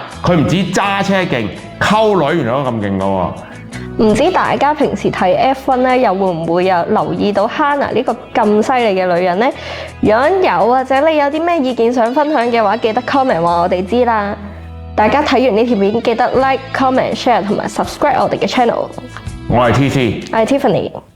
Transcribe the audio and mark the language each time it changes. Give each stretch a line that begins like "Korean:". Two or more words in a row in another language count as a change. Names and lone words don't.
Cantonese: 佢唔止揸車勁，溝女原來都咁勁㗎喎。唔知大家平時睇 F1 咧，又會唔會有留意到 Hannah 呢個咁犀利嘅女人呢？如果有或者你有啲咩意見想分享嘅話，記得 comment 話我哋知啦。大家睇完呢條片記得
English: like、comment、share
Cantonese: 同埋 subscribe 我哋嘅 channel。我係 TC，我係 Tiffany。